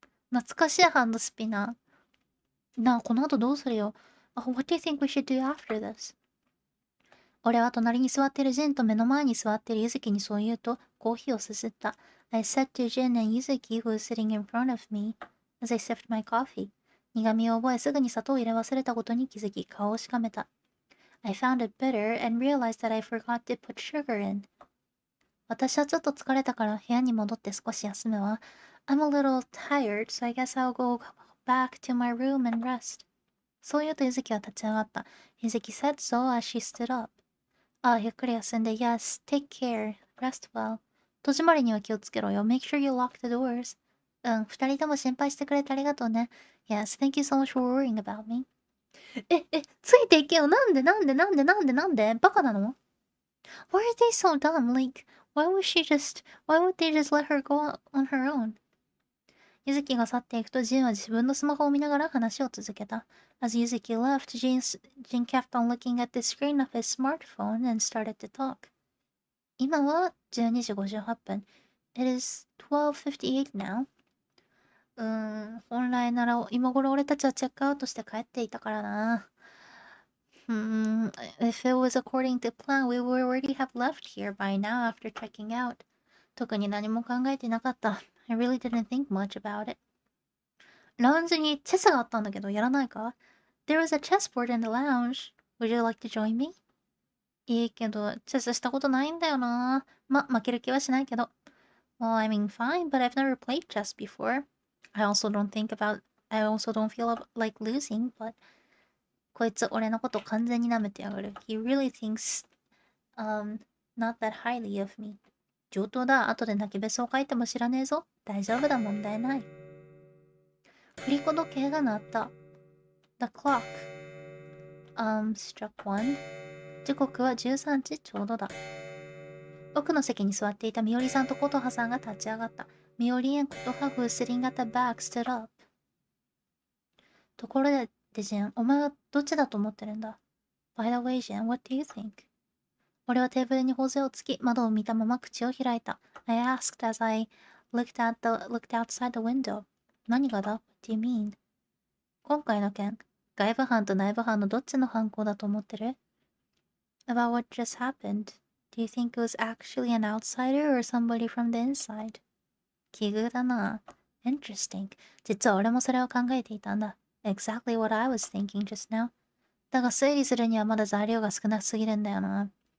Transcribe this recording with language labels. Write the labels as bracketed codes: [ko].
[ja] 懐かしいハンドスピナー。なあ、この後どうするよ。 [en] What do you think we should do after this? [ja] 俺は隣に座っているジンと目の前に座っているユズキにそう言うと、コーヒーをすすった。 [en] I said to Jin and Yuzuki, who was sitting in front of me, as I sipped my coffee. [ja] 苦味を覚えすぐに砂糖を入れ忘れたことに気づき、顔をしかめた。 [en] I found it bitter and realized that I forgot to put sugar in. [ja] 私はちょっと疲れたから部屋に戻って少し休むわ。 [en] I'm a little tired, so I guess I'll go back to my room and rest. [ja] そう言うとユズキは立ち上がった。 [en] Yuzuki said so as she stood up. [ja] ああ、ゆっくり休んで。 [en] Yes, take care. Rest well. [ja] 戸締まりには気をつけろよ。 [en] Make sure you lock the doors. [ja] うん、二人とも心配してくれてありがとうね。 [en] Yes, thank you so much for worrying about me. [ja] ついていけよ。なんでバカなの？ [en] Why are they so dumb? Like, why would they just let her go on her own? [ja] ユズキが去っていくとジンは自分のスマホを見ながら話を続けた。 [en] As Yuzuki left, Jin kept on looking at the screen of his smartphone and started to talk. [ja] 今は12時58分。 [en] It is 12:58 now. [ja] 本来なら今頃俺たちはチェックアウトして帰っていたからな。 [en] If it was according to plan, we would already have left here by now after checking out. [ja] 特に何も考えてなかった。 [en] I really didn't think much about it. [ja] ラウンジにチェスがあったんだけど、やらないか？ [en] There was a chessboard in the lounge. Would you like to join me? [ja] いいけど、チェスしたことないんだよな。負ける気はしないけど。 [en] Well, I mean, fine, but I've never played chess before. I also don't feel like losing, but [ja] こいつ俺のこと完全に舐めてやがる。 [en] He really thinks, not that highly of me. [ja] 上等だ。後で泣きべそを書いても知らねえぞ。大丈夫だ、問題ない。振り子時計が鳴った。 [en] The clock, struck one. [ja] 時刻は13時ちょうどだ。奥の席に座っていたみおりさんと琴葉さんが立ち上がった。 [en] みおりand琴葉 who was sitting at the back stood up. [ja] ところで、ジェン、お前はどっちだと思ってるんだ？ [en] By the way, Jen, what do you think? [ja] 俺はテーブルに頬杖をつき、窓を見たまま口を開いた。 [en] I asked as I looked outside the window. [ja] 何がだ？ [en] What do you mean? [ja] 今回の件、外部犯と内部犯のどっちの犯行だと思ってる？ [en] About what just happened. Do you think it was actually an outsider or somebody from the inside? [ja] 奇遇だな。 [en] Interesting. [ja] 実は俺もそれを考えていたんだ。 [en] Exactly what I was thinking just now. [ja] だが推理するにはまだ材料が少なすぎるんだよな。